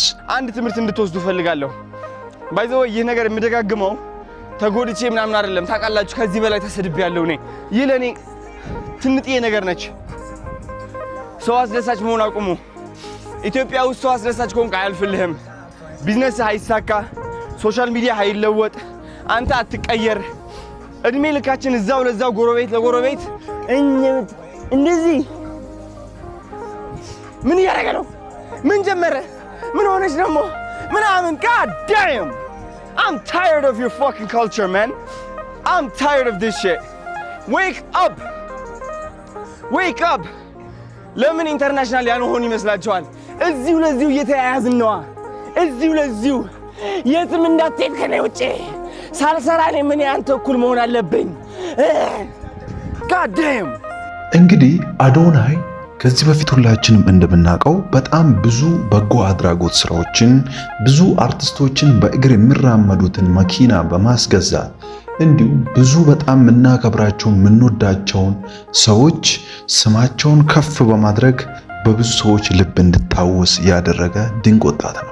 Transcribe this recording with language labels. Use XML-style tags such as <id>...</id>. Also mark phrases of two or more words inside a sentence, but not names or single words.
<am>አንድ ትምህርት እንድትወስዱ ፈልጋለሁ። ባይዘው ይህ ነገር የምደጋግመው ተጎድቼ ምናምን አይደለም። ታውቃላችሁ ከዚህ በላይ ተሰድቤያለሁ። ይህ ለኔ ትንጥዬ ነገር ነች። ሰው አስደሳች መሆን አቁሙ። ኢትዮጵያ ውስጥ ሰው አስደሳች ከሆንክ አያልፍልህም። ቢዝነስ አይሳካ፣</am> <en>social media</en> <am>አይለወጥ፣ አንተ አትቀየር። እድሜ ልካችን እዛው ለዛው ጎረቤት ለጎረቤት እንደዚህ ምን እያደረገ ነው? ምን ጀመረ? ምን ሆነች ደግሞ ምናምን?</am> <en>God damn! I'm tired of your fucking culture, man. I'm tired of this shit. Wake up! Wake up!</en> <am>ለምን ኢንተርናሽናል ያንሆን ይመስላችኋል? እዚሁ ለዚሁ እየተያያዝን ነዋ። እዚሁ ለዚሁ የትም እንዳትሄድ ከኔ ውጪ ሳልሰራ እኔ ምን ያንተ እኩል መሆን አለብኝ?</am> <en>God damn!</en> <am>እንግዲህ አዶናይ ከዚህ በፊት ሁላችንም እንደምናውቀው በጣም ብዙ በጎ አድራጎት ስራዎችን ብዙ አርቲስቶችን በእግር የሚራመዱትን መኪና በማስገዛት እንዲሁም ብዙ በጣም የምናከብራቸውን የምንወዳቸውን ሰዎች ስማቸውን ከፍ በማድረግ በብዙ ሰዎች ልብ እንድታወስ ያደረገ ድንቅ ወጣት ነው።</am>